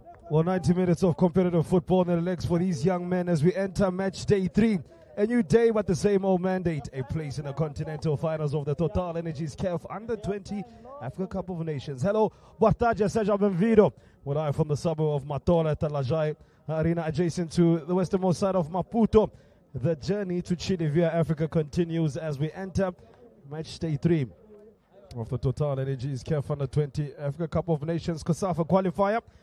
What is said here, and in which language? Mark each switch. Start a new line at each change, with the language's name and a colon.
English: Well, 90 minutes of competitive football in the legs for these young men as we enter match day 3. A new day, but the same old mandate. A place in the continental finals of the Total Energies CAF Under-20 Africa Cup of Nations.
Portuguese: Hello, boa tarde, seja bem-vindo.
English: We're live from the suburb of Matola, Talajai Arena, adjacent to the westernmost side of Maputo. The journey to Chile via Africa continues as we enter match day 3 of the Total Energies CAF Under-20 Africa Cup of Nations COSAFA qualifier.